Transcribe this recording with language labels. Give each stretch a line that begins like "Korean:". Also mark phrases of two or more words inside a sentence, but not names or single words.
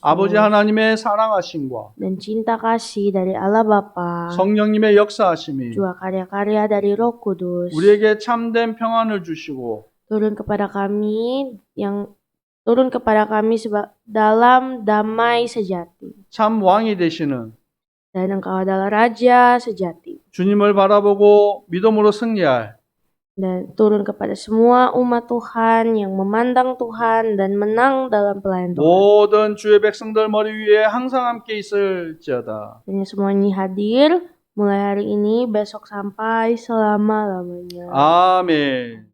Korean: 아버지 하나님의 사랑하심과
Indonesian: dan cinta kasih dari Allah Bapa,
Korean: 성령님의 역사하심이
Indonesian: juga karya-karya dari Roh Kudus
Korean: 우리에게 참된 평안을 주시고
Indonesian: turun kepada kami dalam damai sejati.
Korean: 참 왕이 되시는
Indonesian: Dan Engkau adalah Raja sejati.
Korean: 주님을 바라보고 믿음으로 승리할
Indonesian: dan turun kepada semua umat Tuhan yang memandang Tuhan dan menang dalam pelayan Tuhan.
Korean: 모든 주의 백성들 머리 위에 항상 함께 있을지어다.
Indonesian: Dan semua ini hadir mulai hari ini, besok sampai selama-lamanya.
Korean: 아멘.